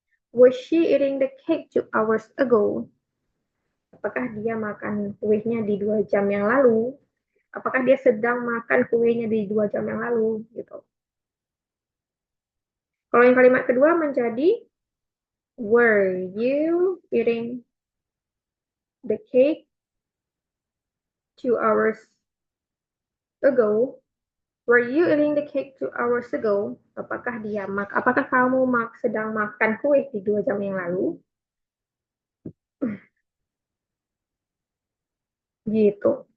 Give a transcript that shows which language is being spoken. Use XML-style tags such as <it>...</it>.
<en>Was she eating the cake 2 hours ago?</en> <id>Apakah dia makan kuenya di 2 jam yang lalu? Apakah dia sedang makan kuenya di 2 jam yang lalu? Gitu. Kalau yang kalimat kedua menjadi</id> <en>were you eating the cake 2 hours ago? Were you eating the cake 2 hours ago?</en> <id>Apakah kamu sedang makan kue di 2 jam yang lalu? Gitu.</id>